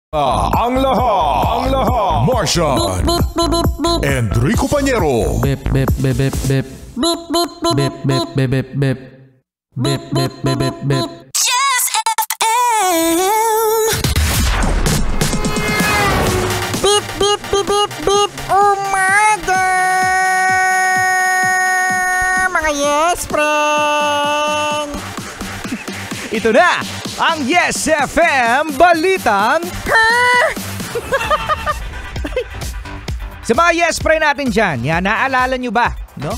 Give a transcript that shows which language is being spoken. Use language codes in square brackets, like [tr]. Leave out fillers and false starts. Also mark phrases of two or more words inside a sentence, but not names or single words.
[tl] Ang lahat, Martian, Enrico Pañero, Bip bip bip bip bip bip bip bip bip bip bip bip bip bip bip. Just FM. Beep beep beep beep beep. Umaga, mga [en] yes friend. [tl] Ito na ang Yes FM Balitang Sa mga [en] yes friend [tl] natin dyan, yan, naaalala nyo ba, no?